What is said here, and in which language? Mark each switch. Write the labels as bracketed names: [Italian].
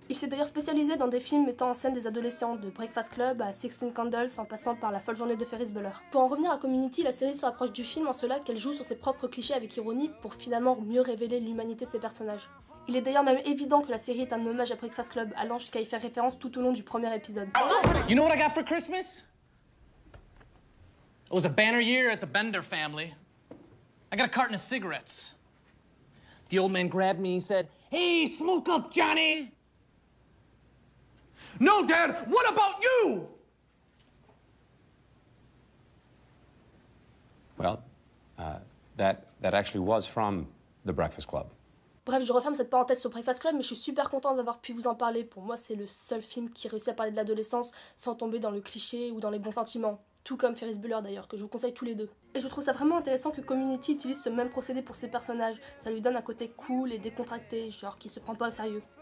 [French] Il s'est d'ailleurs spécialisé dans des films mettant en scène des adolescents, de Breakfast Club à 16 Candles en passant par La folle journée de Ferris Bueller. Pour en revenir à Community, la série se rapproche du film en cela qu'elle joue sur ses propres clichés avec ironie pour finalement mieux révéler l'humanité de ses personnages. Il est d'ailleurs même évident que la série est un hommage à Breakfast Club, allant jusqu'à y faire référence tout au long du premier épisode. [English] You know what I got for Christmas? It was a banner year at the Bender family. I got a carton of cigarettes. The old man grabbed me and said, "Hey, smoke up, Johnny!" No, Dad, what about you? Well, that actually was from the Breakfast Club. [French] Bref, je referme cette parenthèse sur Breakfast Club, mais je suis super contente d'avoir pu vous en parler. Pour moi, c'est le seul film qui réussit à parler de l'adolescence sans tomber dans le cliché ou dans les bons sentiments. Tout comme Ferris Bueller d'ailleurs, que je vous conseille tous les deux. Et je trouve ça vraiment intéressant que Community utilise ce même procédé pour ses personnages. Ça lui donne un côté cool et décontracté, genre qui se prend pas au sérieux.